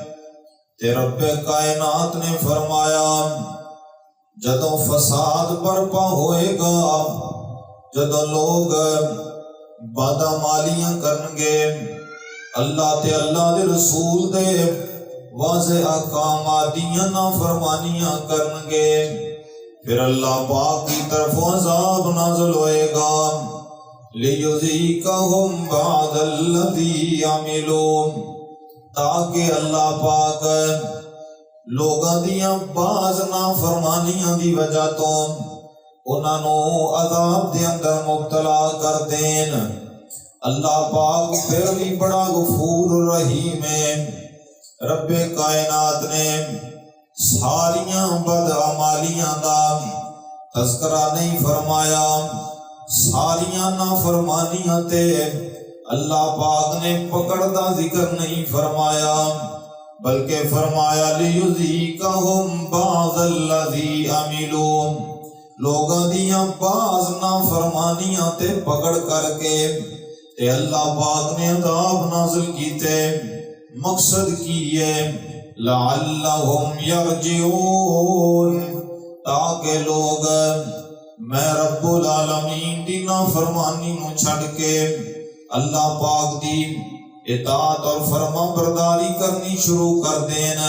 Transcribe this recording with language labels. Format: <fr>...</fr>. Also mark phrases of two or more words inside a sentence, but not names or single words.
<pa>تے رب کائنات نے فرمایا جدوں فساد برپا ہوئے گا، جدوں لوگ بدعمالیاں کرنگے، اللہ تے اللہ دے رسول دے واضح احکامات دیاں نافرمانیاں کرنگے، پھر اللہ پاک کی طرف عذاب نازل ہوئے گا،</pa> <ar>لیذیقہم بعض الذی عملوا،</ar> <pa>تاکہ اللہ پاک لوگاں دیاں بعض نافرمانیاں دی وجہ تو انہاں نو عذاب دے اندر مبتلا کر دین۔</pa> <ur>اللہ پاک پھر بھی بڑا غفور رحیم ہے۔</ur> <pa>رب کائنات نے ساریاں بدعمالیاں دا تذکرہ نہیں فرمایا، ساریاں نافرمانیاں تے اللہ پاک نے پکڑ دا ذکر نہیں فرمایا، بلکہ فرمایا</pa> <ar>لیذیقہم بعض الذی عملوا،</ar> <pa>لوگاں دیاں بعض نافرمانیاں تے پکڑ کر کے تے اللہ پاک نے عذاب نازل کیتے، مقصد کی ہے</pa> <ar>لعلہم یرجعون،</ar> <pa>تاکہ لوگ میں رب العالمین دی نافرمانی نو چھڑ کے اللہ پاک دی اطاعت اور فرما برداری کرنی شروع کر دینا۔</pa>